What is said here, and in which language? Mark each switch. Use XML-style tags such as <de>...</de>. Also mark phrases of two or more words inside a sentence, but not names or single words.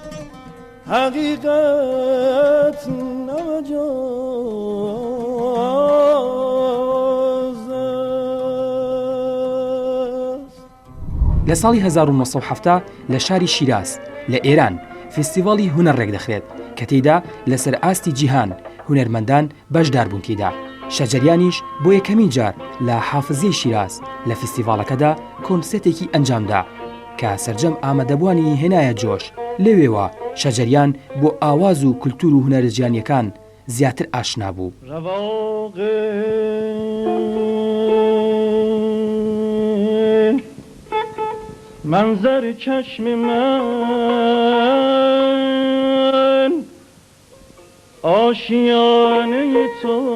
<fa>حقیقت نمجاز است.</fa> <ckb>لە ساڵی 1970 لە شاری شیراز لە ئێران فستیڤاڵی هونەر ڕێک دەخرێت کە تێیدا لەسەر ئاستی جیهان هونەرمەندان بەشدار بوون تێدا. شەجەریانیش بۆ یەکەمین جار لە حافزەی شیراز لە فستیڤاڵەکەدا کۆنسێتێکی ئەنجامدا کە سەرجەم ئامادەبوانی هێنایە جۆش. لەوێوە شەجەریان بۆ ئاواز و کولتور و هونەرە جیهانیەکان زیاتر ئاشنا بوو.</ckb> <fa>منظر چشم من آشیانه تو</fa>